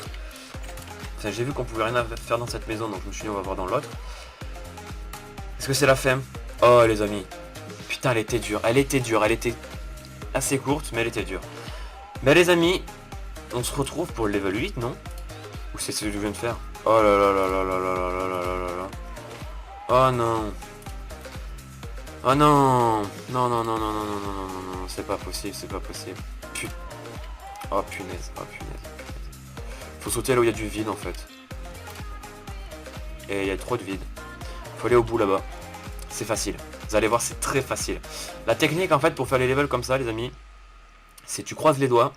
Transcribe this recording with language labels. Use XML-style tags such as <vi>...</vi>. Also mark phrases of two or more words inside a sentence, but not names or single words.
<fr>Enfin j'ai vu qu'on pouvait rien faire dans cette maison donc je me suis dit on va voir dans l'autre. Est-ce que c'est la fin? Oh les amis. Putain elle était dure, elle était dure, elle était assez courte mais elle était dure. Mais les amis, on se retrouve pour le level 8 non? Ou c'est ce que je viens de faire? Oh là là là là là là là là là là là. Oh non. Oh non. Non non non non non non non non non non, c'est pas possible, c'est pas possible. Putain. Oh punaise, oh punaise. Faut sauter là où il y a du vide en fait. Et il y a trop de vide. Faut aller au bout là-bas. C'est facile. Vous allez voir, c'est très facile. La technique en fait pour faire les levels comme ça les amis, c'est tu croises les doigts.</fr>